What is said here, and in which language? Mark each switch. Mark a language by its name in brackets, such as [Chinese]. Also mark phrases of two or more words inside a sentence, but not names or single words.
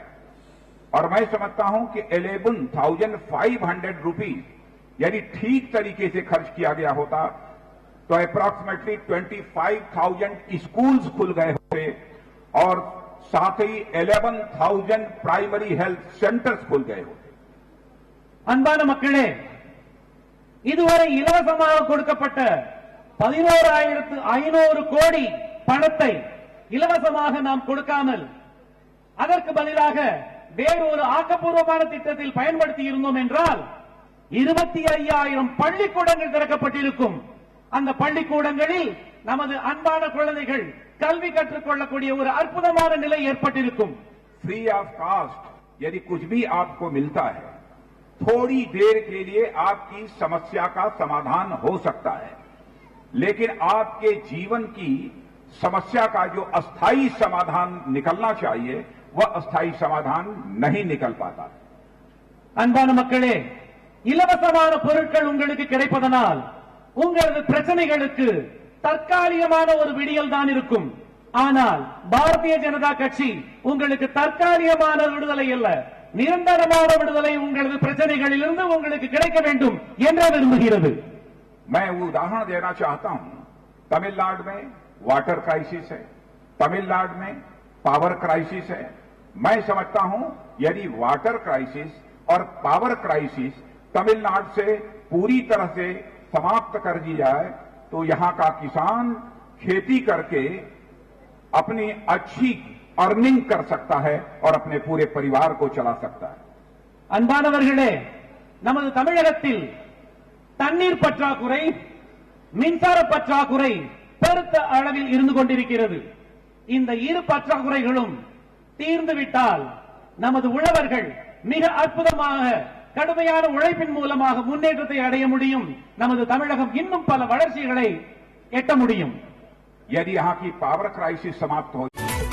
[Hindi] और मैं समझता हूं कि 11,500 रुपीज यदि ठीक तरीके से खर्च किया गया होता तो अप्रॉक्सीमेटली 25,000 स्कूल्स खुल गए होते और साथ ही 11,000 [English] primary health centers [Hindi] खुल गए होते. [Tamil] அன்பான மக்களே, இதுவரை இலவசமாக கொடுக்கப்பட்ட 11,500 கோடி பணத்தை இலவசமாக நாம் கொடுக்காமல் அதற்கு பதிலாக வேறு ஒரு ஆக்கப்பூர்வமான திட்டத்தில் பயன்படுத்தி இருந்தோம் என்றால் 25,000 பள்ளிக்கூடங்கள் திறக்கப்பட்டிருக்கும். அந்த பள்ளிக்கூடங்களில் நமது அன்பான குழந்தைகள் கல்வி கற்றுக்கொள்ளக்கூடிய ஒரு அற்புதமான நிலை ஏற்பட்டிருக்கும். [English] free of cost [Hindi] यदि कुछ भी आपको मिलता है, थोड़ी देर के लिए आपकी समस्या का समाधान हो सकता है, लेकिन आपके जीवन की समस्या का जो अस्थायी समाधान निकलना चाहिए वह अस्थायी समाधान नहीं निकल पाता. [Tamil] அன்பான மக்களே, இலவசமான பொருட்கள் உங்களுக்கு கிடைப்பதனால் உங்களது பிரச்சனைகளுக்கு தற்காலிகமான ஒரு விடியல் தான் இருக்கும். ஆனால் பாரதிய ஜனதா கட்சி உங்களுக்கு தற்காலிகமான விடுதலை அல்ல, நிரந்தரமான விடுதலை உங்களது பிரச்சனைகளிலிருந்து உங்களுக்கு கிடைக்க வேண்டும் என்று விரும்புகிறது. [Hindi] मैं उदाहरण देना चाहता हूं. तमिलनाडु में [English] water crisis [Hindi] है, तमिलनाडु में [English] power crisis [Hindi] है. मैं समझता हूं यदि [English] water crisis [Hindi] और [English] power crisis [Hindi] तमिलनाडु से पूरी तरह से समाप्त कर दी जाए तो यहां का किसान खेती करके अपनी अच्छी अर्निंग कर सकता है और अपने पूरे परिवार को चला सकता है. [Tamil] அன்பானவர்களே, நமது தமிழகத்தில் தண்ணீர் பற்றாக்குறை, மின்சார பற்றாக்குறை பெருத்த அளவில் இருந்து கொண்டிருக்கிறது. இந்த இரு பற்றாக்குறைகளும் தீர்ந்துவிட்டால் நமது உழவர்கள் மிக அற்புதமாக கடுமையான உழைப்பின் மூலமாக முன்னேற்றத்தை அடைய முடியும். நமது தமிழகம் இன்னும் பல வளர்ச்சிகளை எட்ட முடியும். [Hindi] यदि यहां की [English] power crisis [Hindi] समाप्त हो